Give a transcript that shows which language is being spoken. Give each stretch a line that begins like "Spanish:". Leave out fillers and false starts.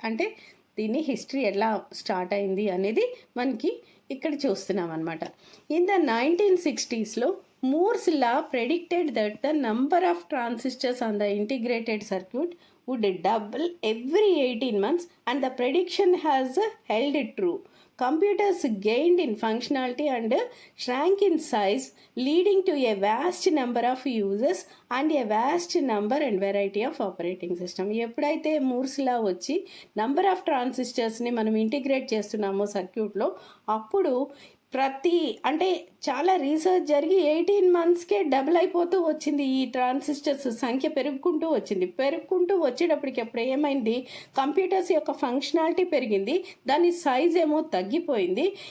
Telugu: అంటే దీని హిస్టరీ ఎలా స్టార్ట్ అయింది అనేది మనకి ఇక్కడ చూస్తున్నాం అనమాట. In the
English: 1960s Moore's law predicted that the number of transistors on the integrated circuit would double every 18 months, and the prediction has held true. Computers gained in functionality and shrank in size, leading to a vast number of users and a vast number and variety of operating system.
Telugu: ఎప్పుడైతే Moor's లా వచ్చి number of ట్రాన్సిస్టర్స్ని మనం integrate చేస్తున్నామో సర్క్యూట్లో, అప్పుడు అంటే చాలా research జరిగి 18 monthsకే double అయిపోతూ వచ్చింది. ఈ ట్రాన్సిస్టర్స్ సంఖ్య పెరుగుకుంటూ వచ్చేటప్పటికి అప్పుడు ఏమైంది, కంప్యూటర్స్ యొక్క ఫంక్షనాలిటీ పెరిగింది, దాని సైజ్ ఏమో తగ్గిపోయింది.